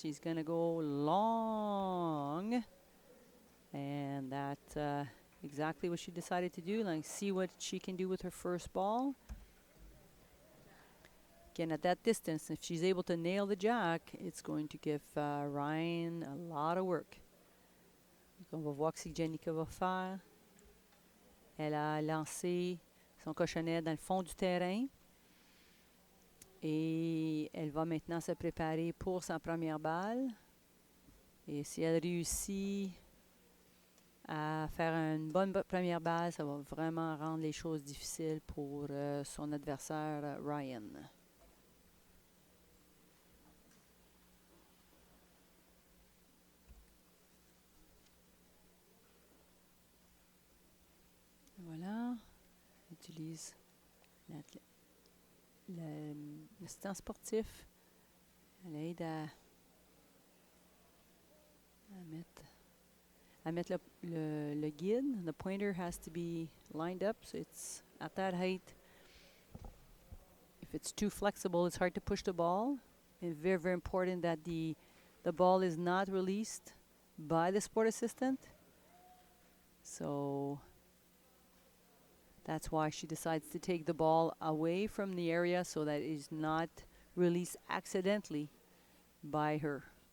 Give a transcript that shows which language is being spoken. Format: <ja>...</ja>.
<en>She's gonna go long, and that's exactly what she decided to do. Like, see what she can do with her first ball. Again, at that distance, if she's able to nail the jack, it's going to give Ryan a lot of work.</en> <fr>Donc on va voir ce que Jennica va faire. Elle a lancé son cochonnet dans le fond du terrain. Et elle va maintenant se préparer pour sa première balle. Et si elle réussit à faire une bonne première balle, ça va vraiment rendre les choses difficiles pour son adversaire Ryan. Voilà, on utilise l'assistant sportif. Elle aide à mettre le guide.</fr> <en>The pointer has to be lined up, so it's at that height. If it's too flexible, it's hard to push the ball. It's very, very important that the ball is not released by the sport assistant. So that's why she decides to take the ball away from the area so that it is not released accidentally by her.</en>